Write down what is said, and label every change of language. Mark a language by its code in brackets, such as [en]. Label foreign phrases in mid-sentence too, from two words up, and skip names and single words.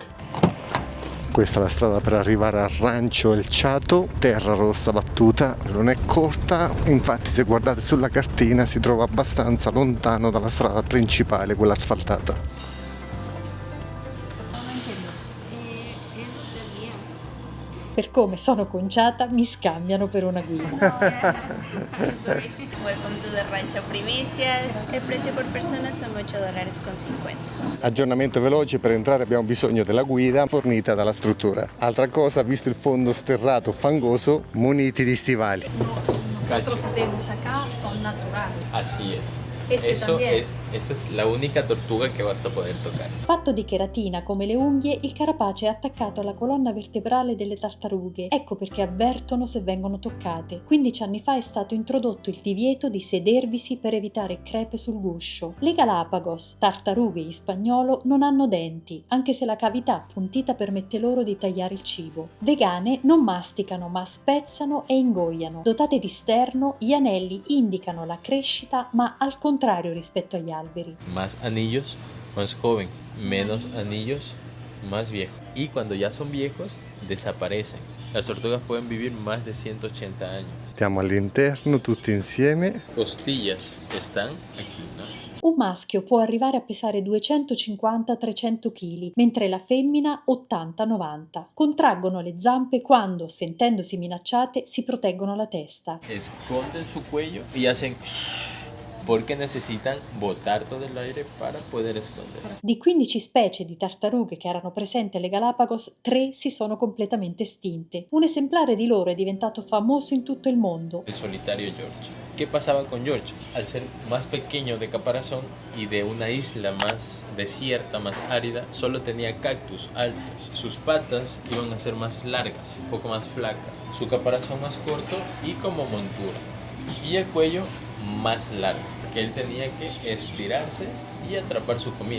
[it] Questa è la strada per arrivare al Rancho El Chato, terra rossa battuta, non è corta, infatti se guardate sulla cartina si trova abbastanza lontano dalla strada principale, quella asfaltata. per come sono conciata mi scambiano per una guida. [en] Welcome to the Rancho Primicias. [es] El precio por persona son $8.50. [it] Aggiornamento veloce: per entrare abbiamo bisogno della guida fornita dalla struttura. Altra cosa, visto il fondo sterrato fangoso, muniti di stivali. [es] Nosotros vemos acá son naturales. Así es. Este también. Esta es la única tortuga que vas a poder tocar. [it] Fatto di cheratina come le unghie, il carapace è attaccato alla colonna vertebrale delle tartarughe. Ecco perché avvertono se vengono toccate. 15 anni fa è stato introdotto il divieto di sedervisi per evitare crepe sul guscio. Le Galapagos, tartarughe in spagnolo, non hanno denti, anche se la cavità appuntita permette loro di tagliare il cibo. Vegane non masticano ma spezzano e ingoiano. Dotate di sterno, gli anelli indicano la crescita ma al contrario rispetto agli alberi. [es] Más anillos, más joven. Menos anillos, más viejo. Y cuando ya son viejos, desaparecen. Las tortugas pueden vivir más de 180 años. [it] Stiamo all'interno tutti insieme. [es] Costillas están aquí, ¿no? [it] Un maschio può arrivare a pesare 250-300 kg, mentre la femmina 80-90. Contraggono le zampe quando, sentendosi minacciate, si proteggono la testa. [es] Esconden su cuello y hacen... porque necesitan botar todo el aire para poder esconderse. [it] Di 15 specie di tartarughe che erano presenti alle Galapagos, 3 si sono completamente estinte. Un esemplare di loro è diventato famoso in tutto il mondo. [es] El solitario George. ¿Qué pasaba con George? Al ser más pequeño de caparazón y de una isla más desierta, más árida, solo tenía cactus altos. Sus patas iban a ser más largas, un poco más flacas. Su caparazón más corto y como montura. Y el cuello más largo, que él tenía que estirarse y atrapar su comida.